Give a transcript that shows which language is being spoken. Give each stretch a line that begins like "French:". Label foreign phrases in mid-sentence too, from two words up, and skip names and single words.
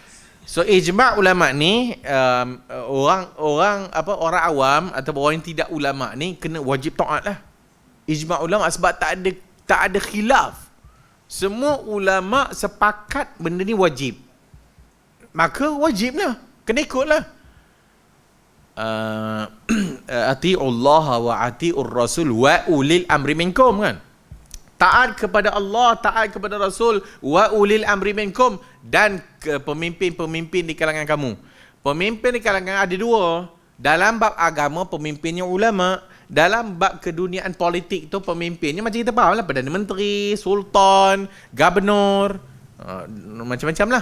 Malay: So ijma' ulama ni orang awam atau orang yang tidak ulama ni kena wajib taat lah. Ijma' ulama sebab tak ada khilaf. Semua ulama sepakat benda ni wajib. Maka wajiblah, kena ikutlah.
Arabic: أطيعوا الله وأطيعوا الرسول وأولي الأمر منكم kan.
Malay: Taat kepada Allah, taat kepada Rasul,
Arabic: وأولي الأمر منكم,
Malay: dan ke pemimpin-pemimpin di kalangan kamu. Pemimpin di kalangan ada 2. Dalam bab agama, pemimpinnya ulama. Dalam bab keduniaan politik tu, pemimpinnya macam kita faham lah, Perdana Menteri, Sultan, Gubernur, macam-macam lah.